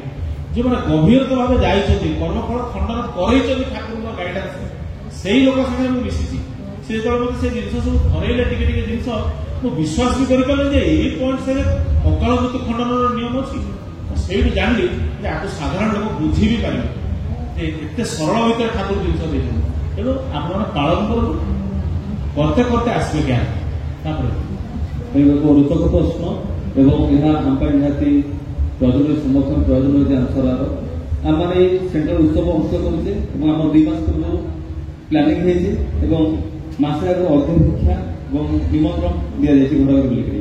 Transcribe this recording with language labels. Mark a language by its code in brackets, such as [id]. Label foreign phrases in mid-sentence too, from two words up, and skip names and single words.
[or] ଯେଉଁମାନେ ଗଭୀରତା ଭାବେ ଯାଇଛନ୍ତି, କର୍ମଫଳ ଖଣ୍ଡନ କରେଇଛନ୍ତି ଠାକୁରଙ୍କ ଗାଇଡାନ୍ସ, ସେଇ ଲୋକ ସାଙ୍ଗରେ ମୁଁ ମିଶିଛି। ସେ ଯେତେବେଳେ ମତେ ସେ ଜିନିଷ ସବୁ ଧରେଇଲେ ଟିକେ ଟିକେ ଜିନିଷ, ମୁଁ ବିଶ୍ୱାସ ବି କରିପାରିଲି ଯେ ଏଇ ପଏଣ୍ଟରେ ଅକାଳ ମୃତ୍ୟୁ ଖଣ୍ଡନର ନିୟମ ଅଛି। ସେଇଠୁ ଜାଣିଲି ଯେ ଆକୁ ସାଧାରଣ ଲୋକ ବୁଝି ବି ପାରିବେ ଯେ ଏତେ ସରଳ ଭିତରେ ଠାକୁର ଜିନିଷ ଦେଇଛନ୍ତି। ତେଣୁ ଆପଣମାନେ ପାଳନ କରନ୍ତୁ, [bn] করতে করতে আসবে জ্ঞান। তারপরে [or] ରୋଚକ ପ୍ରଶ୍ନ ଏବଂ ଏହା ଆମ ପାଇଁ ନିହାତି ପ୍ରୟୋଜନ, ସମସ୍ତଙ୍କ ପ୍ରୟୋଜନ ହେଉଛି ଆନ୍ସର। ଆମମାନେ ଏଇ ସେଣ୍ଟ୍ରାଲ ଉତ୍ସବ ଅନୁଷ୍ଠିତ କରୁଛେ ଏବଂ ଆମର 2 ମାସ ପୂର୍ବରୁ ପ୍ଲାନିଂ ହେଇଛି ଏବଂ ମାସେ ଆଗରୁ ଅଧ୍ୟକ୍ଷା ଏବଂ ନିମନ୍ତ୍ରଣ ଦିଆଯାଇଛି ଘର ବୁଲିକରି।